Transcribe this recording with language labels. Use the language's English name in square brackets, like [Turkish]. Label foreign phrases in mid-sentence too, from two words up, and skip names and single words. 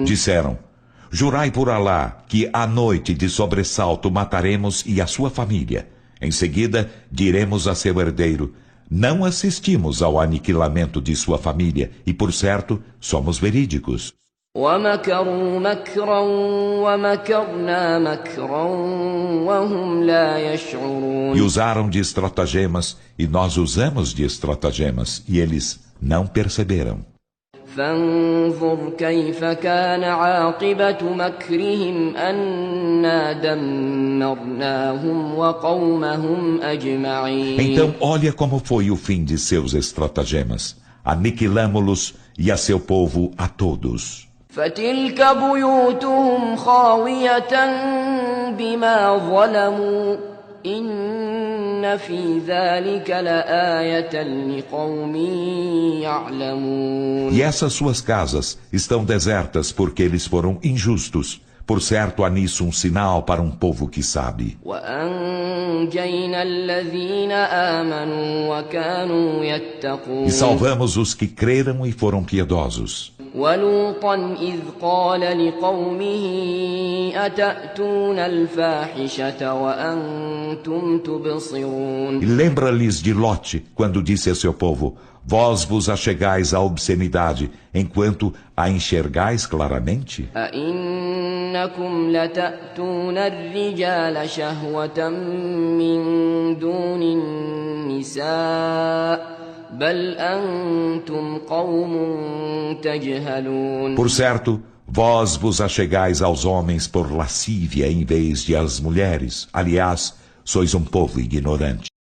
[Portuguese] Disseram: jurai por Alá que à noite de sobressalto mataremos e a sua família. Em seguida diremos a seu herdeiro: não assistimos ao aniquilamento de sua família e por certo somos verídicos. [Arabic] ومكروا مكرا ومكرنا مكرا وهم لا يشعرون. [Portuguese] E usaram de estratagemas e nós usamos de estratagemas e eles não perceberam. [Arabic] فانظر كيف كان عاقبة مكرهم أنا دمرناهم وقومهم أجمعين. [Portuguese] Então olha como foi o fim de seus estratagemas. Aniquilamo-los e a seu povo a todos. [Arabic] فتلك بيوتهم خاوية بما ظلموا إن في ذلك لآية لقوم يعلمون. [Portuguese] E essas suas casas estão desertas porque eles foram injustos. Por certo, há nisso um sinal para um povo que sabe. [Arabic] وأنجينا الذين آمنوا وكانوا يتقون. [Portuguese] E salvamos os que creram e foram piedosos. [Arabic] ولوطا إذ قال لقومه أتأتون الفاحشة وأنتم تبصرون. [Portuguese] E lembra-lhes de Lote, quando disse a seu povo: Vós vos achegais à obscenidade, enquanto a enxergais claramente? [Arabic] أئنكم لتأتون الرجال شهوة من دون النساء بل أنتم قوم تجهلون. [Portuguese] Por certo, vós vos achegais aos homens por lascívia em vez de às mulheres. Aliás, sois um povo ignorante.